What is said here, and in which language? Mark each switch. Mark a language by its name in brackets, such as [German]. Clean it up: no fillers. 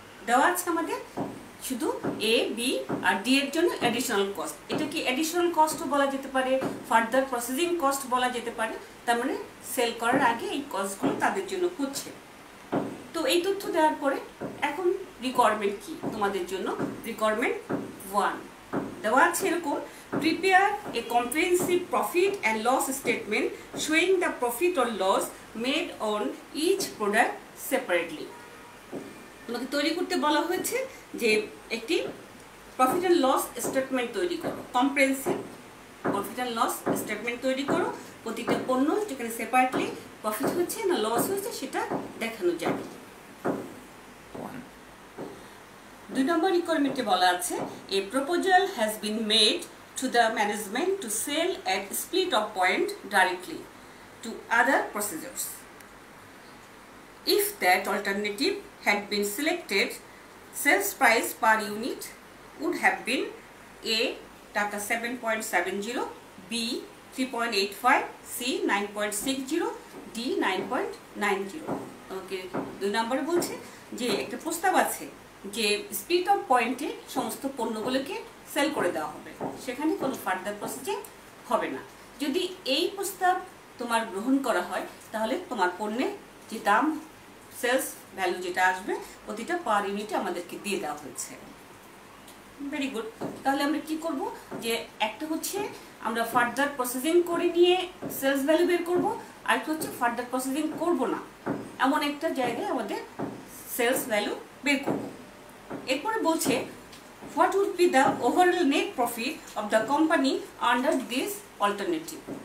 [Bangla] দেওয়া আছে আমাদের শুধু এ, বি আর ডি এর জন্য অ্যাডিশনাল কস্ট। এটা কি অ্যাডিশনাল কস্টও বলা যেতে পারে, ফার্দার প্রসেসিং কস্ট বলা যেতে পারে। তার মানে সেল করার আগে এই কস্টগুলো তাদের জন্য হচ্ছে। তো এই তথ্য দেওয়ার পরে এখন রিকোয়ারমেন্ট কি তোমাদের জন্য? রিকোয়ারমেন্ট 1 দেওয়া আছে এরকম, [English] prepare a comprehensive profit and loss statement showing the profit or loss made on each product separately. [Bangla] তোমাকে তৈরি করতে বলা হয়েছে যে একটি প্রফিট অ্যান্ড লস স্টেটমেন্ট তৈরি করো, comprehensive profit and loss statement তৈরি করো। প্রতিটা পণ্য যেখানে সেপারেটলি প্রফিট হচ্ছে না লস হয়েছে সেটা দেখানো যাবে। 2 নম্বর রিকোয়ারমেন্টে বলা আছে [English] a proposal has been made to the management to sell at split of point directly to other processors. If that alternative had been selected, sales price per unit would have been A taka 7.70, B 3.85, C 9.60, D 9.90। [Bangla] ওকে, 2 নম্বরে বলছে যে একটা প্রস্তাব আছে যে split of পয়েন্টে সমস্ত পণ্যগুলোকে সেল করে দেওয়া হবে, সেখানে কোনো ফার্দার প্রসেসিং হবে না। যদি এই প্রস্তাব তোমার গ্রহণ করা হয় তাহলে তোমার পণ্যের যে দাম, সেলস ভ্যালু যেটা আসবে প্রতিটা পার ইউনিটে আমাদেরকে দিয়ে দেওয়া হয়েছে। [English] Very good. [Bangla] তাহলে আমরা কি করব যে একটা হচ্ছে আমরা ফার্দার প্রসেসিং করে নিয়ে সেলস ভ্যালু বের করব, আর একটা হচ্ছে ফার্দার প্রসেসিং করব না এমন একটা জায়গায় আমাদের সেলস ভ্যালু বের করব। এরপরে বলছে [English] what would be the overall net profit of the company under this alternative।